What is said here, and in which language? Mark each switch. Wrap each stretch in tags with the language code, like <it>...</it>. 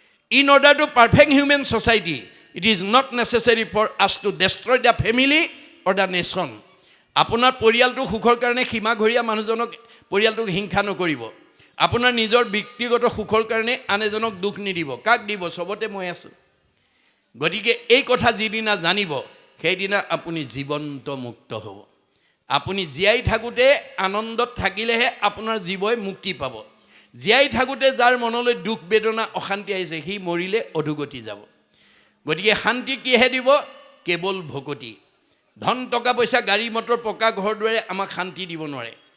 <en>In order to perfect human society it is not necessary for us to destroy the family or the nation.</en> <as>আপোনাৰ পৰিয়ালটো সুখৰ কাৰণে সীমাঘৰীয়া মানুহজনক পৰিয়ালটোক হিংসা নকৰিব। আপোনাৰ নিজৰ ব্যক্তিগত সুখৰ কাৰণে আন এজনক দুখ নিদিব। কাক দিব? চবতে মই আছোঁ। গতিকে এই কথা যিদিনা জানিব সেইদিনা আপুনি জীৱন্ত মুক্ত হ'ব। আপুনি জীয়াই থাকোঁতে আনন্দত থাকিলেহে আপোনাৰ জীৱই মুক্তি পাব। জীয়াই থাকোঁতে যাৰ মনলৈ দুখ বেদনা অশান্তি আহিছে সি মৰিলে অধোগতি যাব। গতিকে শান্তি কিহে দিব? কেৱল ভকতি। ধন টকা পইচা গাড়ী মটৰ পকা ঘৰ দুৱাৰে আমাক শান্তি দিব নোৱাৰে।</as>